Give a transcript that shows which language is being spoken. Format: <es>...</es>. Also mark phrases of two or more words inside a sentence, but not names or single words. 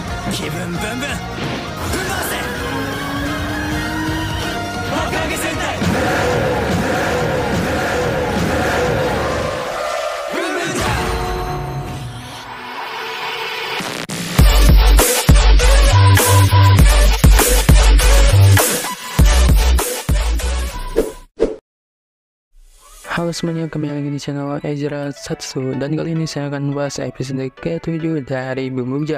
<ja>気分ブンブン踏ん回せ爆上げ戦隊ブンブンジャー。</ja> <id>Halo semuanya, kembali lagi di channel Ezra Satsu. Dan kali ini saya akan membahas episode ke-7 dari Bumbuja.</id>